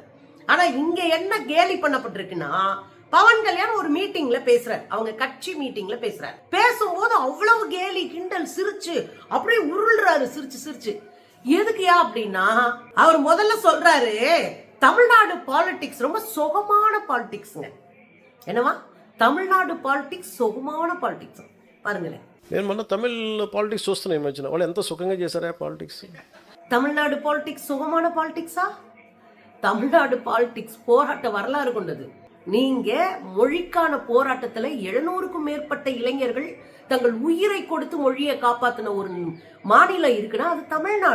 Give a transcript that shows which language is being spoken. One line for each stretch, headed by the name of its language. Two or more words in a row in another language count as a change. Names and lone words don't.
Tamil: ஆனா இங்க என்ன கேலி பண்ணப்பட்டிருக்குன்னா, பவன் கல்யாண் ஒரு மீட்டிங்ல பேசுறாரு, அவங்க கட்சி மீட்டிங்ல பேசுறாரு. பேசும்போது அவ்வளவு கேலி கிண்டல் சிரிச்சு அப்படியே உருள்றாரு சிரிச்சு சிரிச்சு. எதுக்குயா அப்படின்னா, அவர் முதல்ல சொல்றாரு தமிழ்நாடு பாலிடிக்ஸ் ரொம்ப சுகமான பாலிடிக்ஸ்ங்க. என்னவா? தமிழ்நாடு பாலிடிக்ஸ் சுகமான பாலிடிக்ஸ். பாருங்களே.
Telugu: నేను మొన్న తమిళ పాలిటిక్స్ చూస్తున్నా ఈ మధ్యన. వాళ్ళు ఎంత సుఖంగా చేశారా పాలిటిక్స్.
Tamil: தமிழ்நாடு பாலிடிக்ஸ் சுகமான பாலிடிக்ஸா? தமிழ்நாடு பாலிடிக்ஸ் போராட்ட வரலாறு கொண்டது. நீங்க மொழிக்கான போராட்டத்துல 700க்கும் மேற்பட்ட இளைஞர்கள் தங்கள் உயிரை கொடுத்து மொழியை காப்பாத்தின ஒரு மாநிலம் இருக்குன்னா அது தமிழ்நாடு.